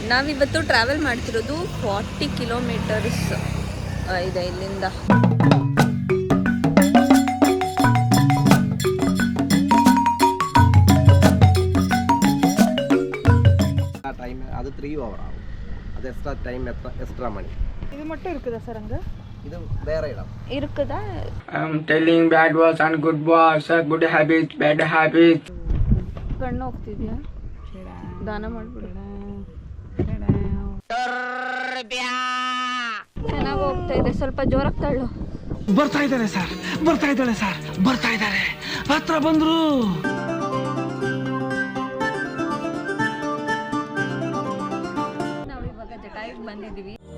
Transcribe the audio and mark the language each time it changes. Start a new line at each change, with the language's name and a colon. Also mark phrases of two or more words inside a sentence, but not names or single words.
Kannada: ನಾವಿವತ್ತು ಟ್ರಾವೆಲ್ ಮಾಡ್ತಿರೋದು 40 ಕಿಲೋಮೀಟರ್ಸ್ ಇದೆ ಇಲ್ಲಿಂದ.
Tamil: டைம் அது 3 ஓவர் ஆகும்.
English: அது extra time extra money.
Tamil: இது மட்டும் இருக்குதா சார் அங்க? இது வேற இடம் இருக்குதா?
English: telling bad words and good words, good habits, bad habits.
Kannada: ಕಣ್ಣು ಹೋಗ್ತಿದ್ಯಾ? ದಾನ ಮಾಡ್ಬಿಡು. ಚೆನ್ನಾಗಿ ಹೋಗ್ತಾ ಇದೆ, ಸ್ವಲ್ಪ ಜೋರಾಗಿ ತಳ್ಳು. ಬರ್ತಾ ಇದ್ದಾರೆ ಸರ್, ಬರ್ತಾ ಇದ್ದಾಳೆ ಸರ್, ಬರ್ತಾ ಇದ್ದಾರೆ, ಹತ್ರ ಬಂದ್ರು. ನಾವಿವಾಗ ಜಟಾಯುಗೆ ಬಂದಿದ್ದೀವಿ.